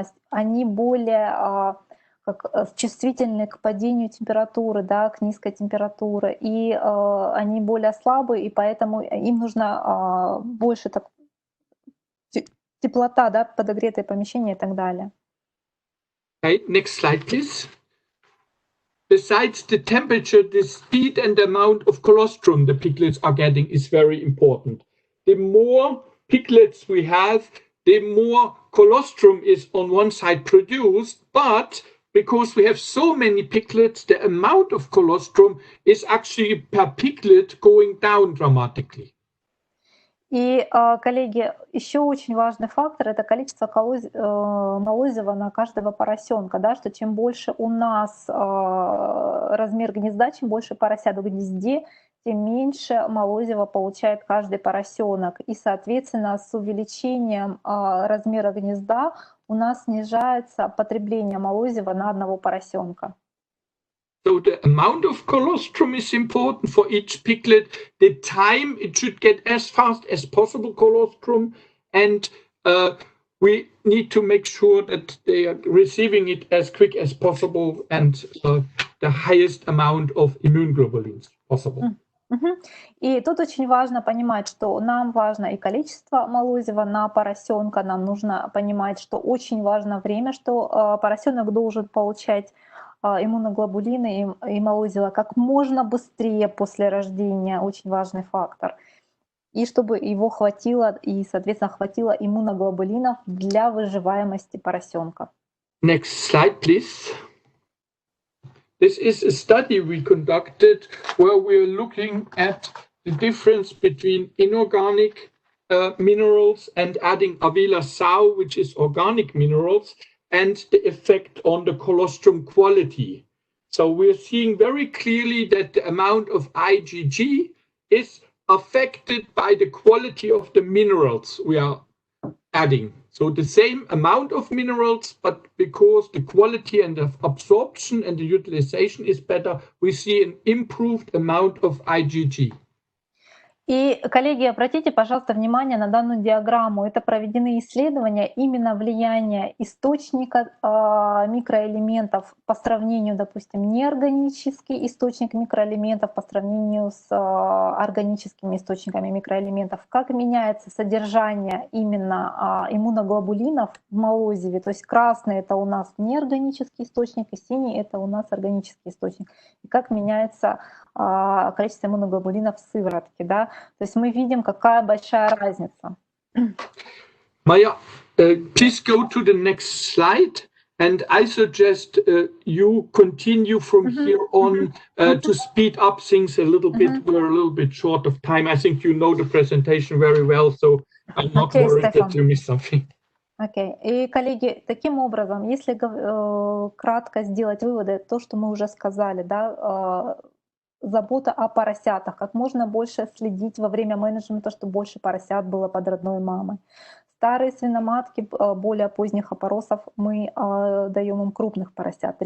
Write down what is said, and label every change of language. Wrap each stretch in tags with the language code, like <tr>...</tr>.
<ru>они более чувствительны к падению температуры, да, к низкой температуре, и они более слабые, и поэтому им нужно больше теплота, да, подогретое помещение и так далее.</ru> <en>Okay, next slide, please. Besides the temperature, the speed and the amount of colostrum the piglets are getting is very important. The more piglets we have, the more colostrum is on one side produced, but because we have so many piglets, the amount of colostrum is actually per piglet going down dramatically.</en> <ru>И, коллеги, еще очень важный фактор — это количество молозива на каждого поросенка, да, что чем больше у нас размер гнезда, чем больше поросят в гнезде, тем меньше молозива получает каждый поросенок. И, соответственно, с увеличением размера гнезда у нас снижается потребление молозива на одного поросенка.</ru> <en>So the amount of colostrum is important for each piglet. The time it should get as fast as possible colostrum, and we need to make sure that they are receiving it as quick as possible and the highest amount of immunoglobulins possible.</en> <ru>И тут очень важно понимать, что нам важно и количество молозива на поросенка, нам нужно понимать, что очень важно время, что поросенок должен получать иммуноглобулины и молозива как можно быстрее после рождения, очень важный фактор. И чтобы его хватило, и, соответственно, хватило иммуноглобулинов для выживаемости поросенка.</ru> <en>Next slide, please. This is a study we conducted where we're looking at the difference between inorganic minerals and adding Avila Sau, which is organic minerals, and the effect on the colostrum quality. So we're seeing very clearly that the amount of IgG is affected by the quality of the minerals we are adding. So the same amount of minerals, but because the quality and the absorption and the utilization is better, we see an improved amount of IgG.</en> <ru>И, коллеги, обратите, пожалуйста, внимание на данную диаграмму. Это проведены исследования именно влияния источника микроэлементов по сравнению, допустим, неорганический источник микроэлементов по сравнению с органическими источниками микроэлементов. Как меняется содержание именно иммуноглобулинов в молозиве. То есть красный — это у нас неорганический источник, и синий — это у нас органический источник. И как меняется количество иммуноглобулинов в сыворотке, да? То есть мы видим, какая большая разница.</ru> <en>Майя, please go to the next slide, and I suggest you continue from here on to speed up things a little bit. We're a little bit short of time. I think you know the presentation very well, so I'm not worried Stefan. that you miss something.</en> <ru>Окей. И, коллеги, таким образом, если кратко сделать выводы, то, что мы уже сказали, да, забота о поросятах, как можно больше следить во время менеджмента, чтобы больше поросят было под родной мамой. Старые свиноматки более поздних опоросов мы даем им крупных поросят.</ru>